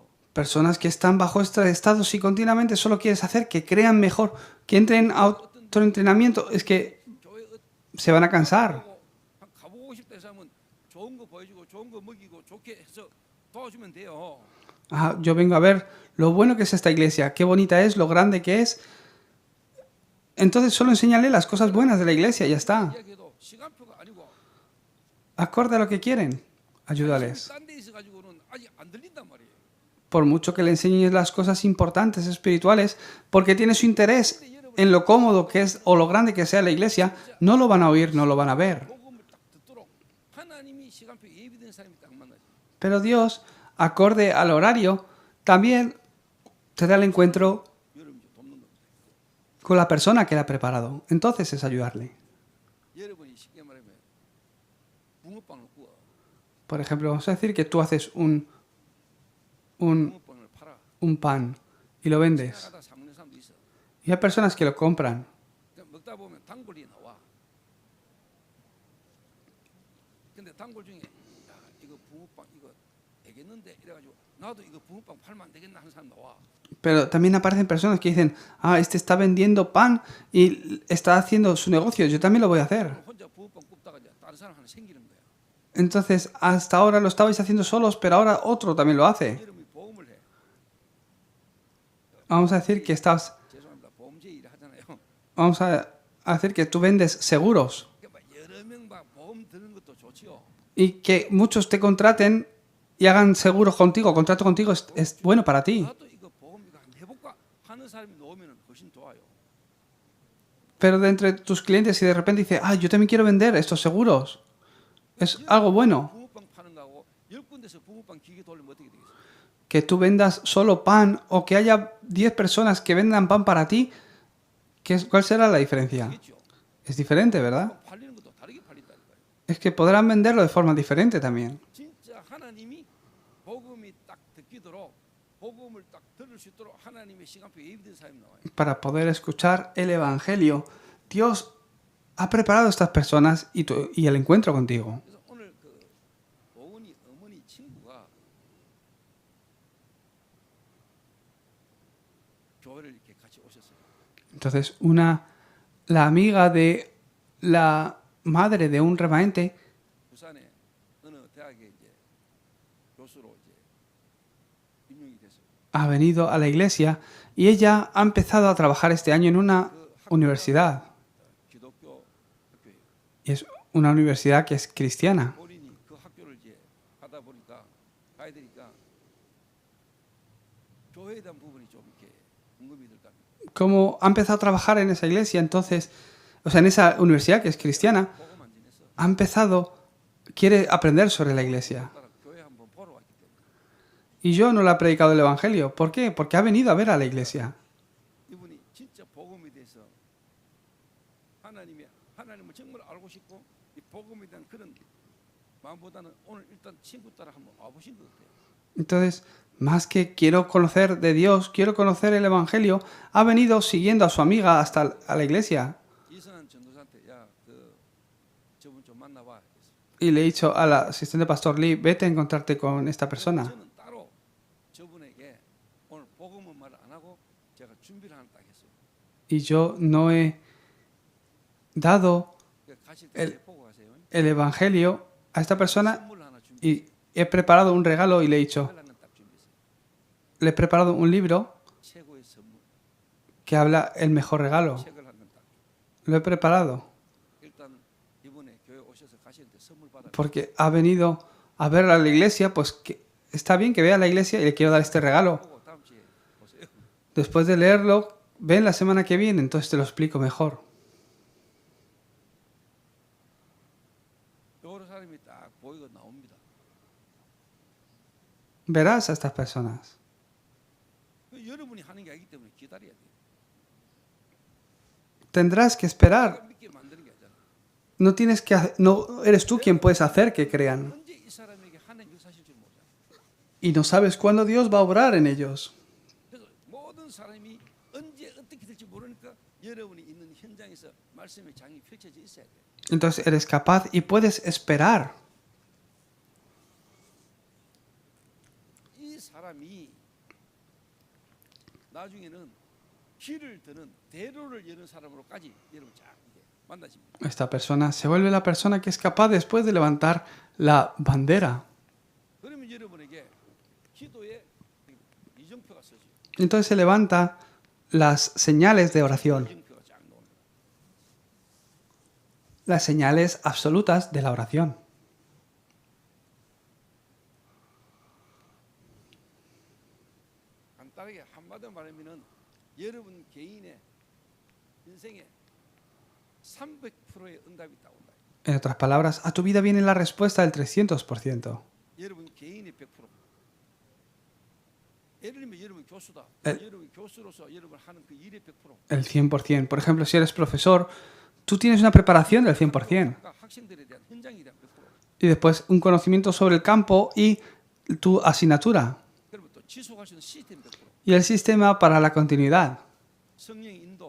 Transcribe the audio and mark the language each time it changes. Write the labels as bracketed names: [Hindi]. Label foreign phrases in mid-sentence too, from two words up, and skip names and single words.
[Spanish] Personas que están bajo este estado, si continuamente solo quieres hacer que crean mejor, que entren a otro entrenamiento, es que [Korean] 교회 [Spanish] se van a cansar. [Korean] 가보고 싶다 해서 하면 좋은 거 보여주고 좋은 거 먹이고 좋게 해서 도와주면 돼요. [Spanish] Ah, yo vengo a ver lo bueno que es esta iglesia, qué bonita es, lo grande que es. Entonces solo enséñale las cosas buenas de la iglesia y ya está. [Korean] 이야기해도 시간표가 아니고 [Spanish] Acorde a lo que quieren, ayúdales. [Korean] 딴 데 있어 가지고는 아직 안 들린단 말이에요. [Spanish] Por mucho que le enseñes las cosas importantes, espirituales, porque tiene su interés en lo cómodo que es o lo grande que sea la iglesia, no lo van a oír, no lo van a ver. [Korean] 복음을 딱 듣도록 하나님이 시간표 예비된 사람이 딱 만나지. [Spanish] Pero Dios, acorde al horario, también te da el encuentro [Korean] 여러분 이제 돕는 겁니다. [Spanish] con la persona que la ha preparado. Entonces es ayudarle. [Korean] 여러분이 쉽게 말하면 붕어빵을 구워. [Spanish] Por ejemplo, vamos a decir que tú haces un [Korean] 붕어빵을 팔아. [Spanish] pan y lo vendes. [Korean] 나가다 사 먹는 사람도 있어. [Spanish] Y hay personas que lo compran. [Korean] 그러니까 먹다 보면 단골이 나와. 근데 단골 중에 야 이거 붕어빵 이거 되겠는데 이래가지고 나도 이거 붕어빵 팔면 안 되겠나 하는 사람 나와. [Spanish] Pero también aparecen personas que dicen, ah, este está vendiendo pan y está haciendo su negocio, yo también lo voy a hacer. [Korean] 혼자 붕어빵 굽다가 이제 다른 사람 하나 생기는 거야. [Spanish] Entonces, hasta ahora lo estabais haciendo solos, pero ahora otro también lo hace. [Korean] 여러분이 보험을 해. [Spanish] Vamos a decir que estás, [Korean] 죄송합니다. 보험제 일을 하잖아요. [Spanish] vamos a decir que tú vendes seguros [Korean] 그러니까 여러 명 막 보험 드는 것도 좋지요. [Spanish] y que muchos te contraten y hagan seguros contigo, contrato contigo, es bueno para ti. [Korean] 나도 이거 보험 이거 한번 해볼까 하는 사람이 나오면 훨씬 좋아요. [Spanish] Pero de entre tus clientes, si de repente dice, ah, yo también quiero vender estos seguros, es algo bueno. [Korean] 붕어빵 파는 거하고 10군데서 붕어빵 기계 돌리면 어떻게 되겠어요? [Spanish] Que tú vendas solo pan o que haya 10 personas que vendan pan para ti, ¿cuál será la diferencia? [Korean] 되겠죠. [Spanish] Es diferente, ¿verdad? [Korean] 팔리는 것도 다르게 팔린다니까요. [Spanish] Es que podrán venderlo de forma diferente también. [Korean] 진짜 하나님이 복음이 딱 듣기도록 복음을 딱 들을 수 있도록 하나님의 시간표 예비된 사람이 나와요. [Spanish] Para poder escuchar el Evangelio, Dios ha preparado a estas personas y el encuentro contigo. [Korean] 그래서 오늘 그 오은이 어머니 친구가 교회를 이렇게 같이 오셨어요. [Spanish] Entonces, la amiga de la madre de un remanente [Korean] 부산에 어느 대학에 이제 교수로 이제 임용이 됐어요. [Spanish] ha venido a la iglesia y ella ha empezado a trabajar este año en una [Korean] 그 학교가 [Spanish] universidad. [Korean] 기독교 학교예요. [Spanish] Y es una universidad que es cristiana. [Korean] 본인이 그 학교를 이제 가다 보니까 가야 되니까 교회에 대한 부분이 좀 이렇게 궁금이 들까. [Spanish] Como ha empezado a trabajar en esa iglesia, entonces, o sea, en esa universidad que es cristiana, [Korean] 보고만 지냈어. [Spanish] ha empezado, quiere aprender sobre la iglesia. [Korean] 따라 교회 한번 보러 왔기 때문에 [Spanish] Y yo no le he predicado el Evangelio. ¿Por qué? Porque ha venido a ver a la iglesia. [Korean] 이분이 진짜 복음에 대해서 하나님을 정말 알고 싶고 이 복음에 대한 그런 마음보다는 오늘 일단 친구 따라 한번 와보신 것 같아요. [Spanish] Entonces, más que quiero conocer de Dios, quiero conocer el Evangelio, ha venido siguiendo a su amiga hasta a la iglesia. [Korean] 이선한 전도사한테 저분 좀 만나봐. [Spanish] Y le he dicho al asistente pastor Lee, vete a encontrarte con esta persona. [Korean] 저는 따로 저분에게 오늘 복음은 말 안 하고 제가 준비를 하나 딱 했어요. [Spanish] Y yo no he dado [Korean] 가실 때 보고 가세요. [Spanish] el Evangelio a esta persona [Korean] 선물 하나 준비. [Spanish] y he preparado un regalo y le he dicho, [Korean] 하나는 딱 준비했어요. [Spanish] le he preparado un libro [Korean] 최고의 선물. [Spanish] que habla el mejor regalo. [Korean] 책을 한 권 딱. [Spanish] Lo he preparado [Korean] 일단 이번에 교회 오셔서 가시는데 선물 받아. [Spanish] porque ha venido a ver a la iglesia, pues que está bien que vea a la iglesia y le quiero dar este regalo. [Korean] 보고 다음 주에 보세요. [Spanish] Después de leerlo, ven la semana que viene, entonces te lo explico mejor. [Korean] 여러 사람이 딱 보이고 나옵니다. [Spanish] Verás a estas personas. [Korean] 여러분이 하는 게 아니기 때문에 기다려야 돼요. [Spanish] Tendrás que esperar. [Korean] 믿게 만드는 게 아니잖아. [Spanish] No tienes que, no eres tú quien puedes hacer que crean. [Korean] 언제 이 사람에게 하나님 역사하실 줄 모르잖아. [Spanish] Y no sabes cuándo Dios va a obrar en ellos. [Korean] 그래서 모든 사람이 언제 어떻게 될지 모르니까 여러분이 있는 현장에서 말씀의 장이 펼쳐져 있어야 돼. [Spanish] Entonces eres capaz y puedes esperar. [Korean] 이 사람이 나중에는 길을 드는 대로를 여는 사람으로까지 여러분 쫙 이제 만나십니다. [Spanish] Esta persona se vuelve la persona que es capaz después de levantar la bandera. [Korean] 그러면 여러분에게 기도에 이정표가 서지. [Spanish] Entonces se levanta las señales de oración, [Korean] 이정표가 쫙 나오는 거야. [Spanish] las señales absolutas de la oración. [Korean] 간단하게 한마디로 말하면은 여러분 개인의 인생에 300%의 응답이 있다고 한다. [Spanish] En otras palabras, a tu vida viene la respuesta del 300%. [Korean] 여러분 개인의 100%. 예를 들면 여러분 교수다. 에. 여러분 교수로서 여러분 하는 그 일의 100%. [Spanish] El 100%. Por ejemplo, si eres profesor, tú tienes una preparación del 100%. [Korean] 아까 학생들에 대한 현장에 대한 100%. [Spanish] Y después un conocimiento sobre el campo y tu asignatura. [Korean] 그리고 또 지속할 수 있는 시스템 100%. [Spanish] Y el sistema para la continuidad. [Korean] 성령의 인도,